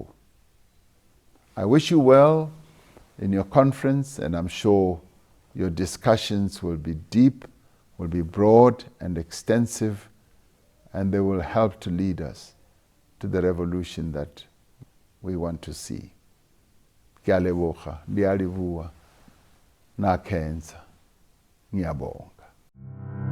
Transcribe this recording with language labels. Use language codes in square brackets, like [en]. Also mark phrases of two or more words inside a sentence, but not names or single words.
[en] I wish you well in your conference, and I'm sure your discussions will be deep, will be broad and extensive, and they will help to lead us to the revolution that we want to see. [tn] Ke a leboga, le a leboa, na kenza, ngiyabonga.